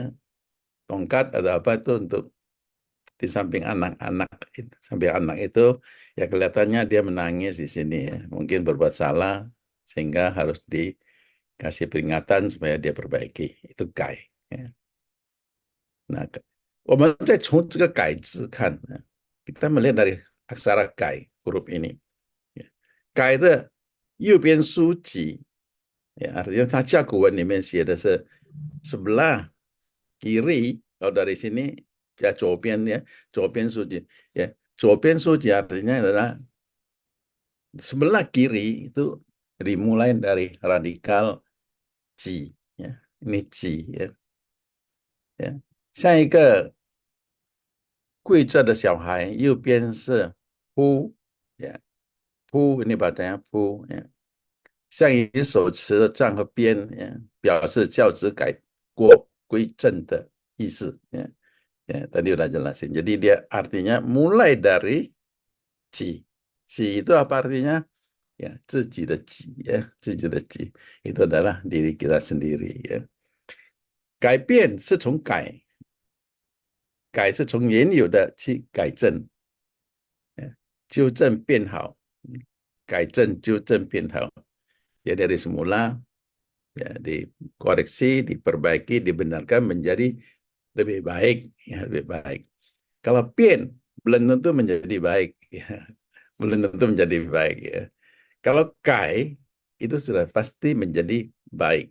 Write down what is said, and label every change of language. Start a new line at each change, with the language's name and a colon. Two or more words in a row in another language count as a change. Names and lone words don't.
Indonesian: Tongkat atau apa itu untuk di samping anak-anak itu. Samping anak itu ya kelihatannya dia menangis di sini ya. Mungkin berbuat salah sehingga harus dikasih peringatan supaya dia perbaiki. Itu Kai. Ya. Nah,
Chinese: 我们再从这个"改"字看，
Indonesian: kita melihat dari aksara "kai" huruf ini. Ya.
Chinese: "Kai" 的右边书籍
Indonesian: ya, artinya
Chinese: 它甲骨文里面写的是
Indonesian: sebelah kiri. Kalau dari sini ya 左边 ya,
Chinese: 左边书籍
Indonesian: ya.
Chinese: 左边书籍
Indonesian: artinya adalah sebelah kiri itu dimulai dari radikal ji ya. Ini ji ya. Ya.
Chinese: 像一个跪着的小孩，右边是"夫" ya. 夫
Indonesian: ini bacanya
Chinese: 夫 ya. 像以手持的杖和鞭 ya, 表示教子改过归正的意思 ya.
Indonesian: Ya, tadi udah jelasin. Jadi dia artinya mulai dari ji. Ji itu apa artinya? Ya,
Chinese: 自己的己
Indonesian: ya,
Chinese: 自己的己
Indonesian: itu adalah diri kita sendiri ya.
Chinese: 改是从原有的去改正，纠正变好，改正纠正变好.
Indonesian: Ya dari semula ya dikoreksi, diperbaiki, dibenarkan menjadi lebih baik, ya lebih baik. Kalau pian belum tentu menjadi baik, ya. Belum tentu menjadi baik ya. Kalau kai itu sudah pasti menjadi baik.